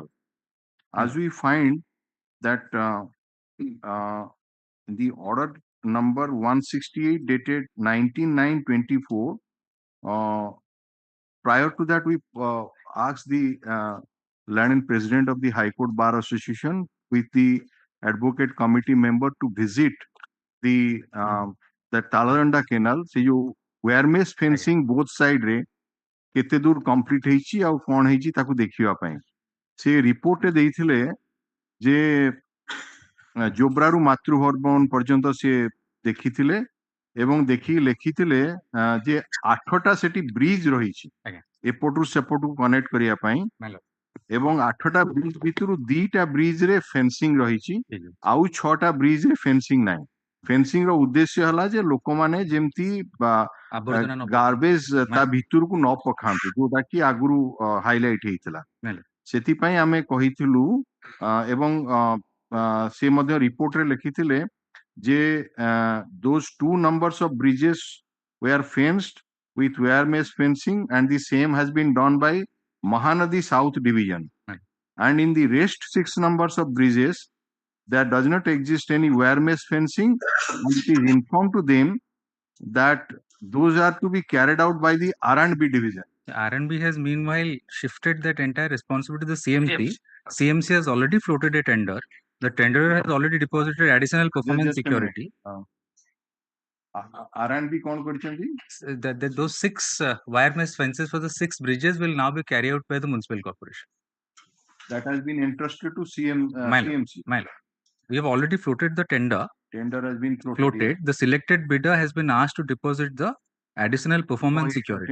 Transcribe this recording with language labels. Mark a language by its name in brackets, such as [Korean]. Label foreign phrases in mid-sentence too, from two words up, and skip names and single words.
[English] As we find that the order number 168 dated 19/9/24, prior to that, we asked the learned president of the High Court Bar Association with the advocate committee member to visit the Taladanda Canal. [Odia] ସେ ଯୋ [English] wire mesh fencing both side [Odia] ରେ କେତେ ଦୂର complete ହେଇଛି ଆଉ କଣ ହେଇଛି ତାକୁ ଦେଖିବା ପାଇଁ ସେ report ରେ ଦେଇଥିଲେ ଯେ ଜୋବ୍ରାରୁ ମାତୃଭବନ ପର୍ଯ୍ୟନ୍ତ ସେ ଦେଖିଥିଲେ ଏବଂ ଦେଖି ଲେଖିଥିଲେ ଯେ 8ଟା ସେଠି ବ୍ରିଜ ରହିଛି ଆଜ୍ଞା। ଏପଟରୁ ସେପଟକୁ କନେକ୍ଟ କରିବା ପାଇଁ [English] My lord. [Odia] ଏବଂ 8ଟା ବ୍ରିଜ ଭିତରୁ 2ଟା ବ୍ରିଜ ରେ ଫେନ୍ସିଂ ରହିଛି ଠିକ ଅଛି। ଆଉ 6ଟା ବ୍ରିଜ ରେ ଫେନ୍ସିଂ ନାହିଁ ଫେନ୍ସିଂ ର ଉଦ୍ଦେଶ୍ୟ ହେଲା ଯେ ଲୋକମାନେ ଯେମିତି ଆବର୍ଜନା ନ ଗାର୍ବେଜ ତା ଭିତରକୁ ନ ପକାନ୍ତୁ ଯୋଉଟା କି ଆଗରୁ ହାଇଲାଇଟ ହେଇଥିଲା [English] Well. [Odia] ସେଥିପାଇଁ ଆମେ କହିଥିଲୁ ଏବଂ ସେ ମଧ୍ୟ ରିପୋର୍ଟରେ ଲେଖିଥିଲେ ଯେ [English] those 2 numbers of bridges were fenced with wire mesh fencing and the same has been done by Mahanadi South Division. Right. And in the rest 6 numbers of bridges, there does not exist any wire mesh fencing. And it is informed to them that those are to be carried out by the R&B division. R&B has meanwhile shifted that entire responsibility to the CMC. CMC has already floated a tender. The tenderer has already deposited additional performance Just a minute. security. [Odia] R&B कौन କରିଛନ୍ତି? [English] That those 6 wire mesh fences for the 6 bridges will now be carried out by the municipal corporation. That has been entrusted to My lord. CMC. My lord. We have already floated the tender. Tender has been Floated. The selected bidder has been asked to deposit the additional performance security.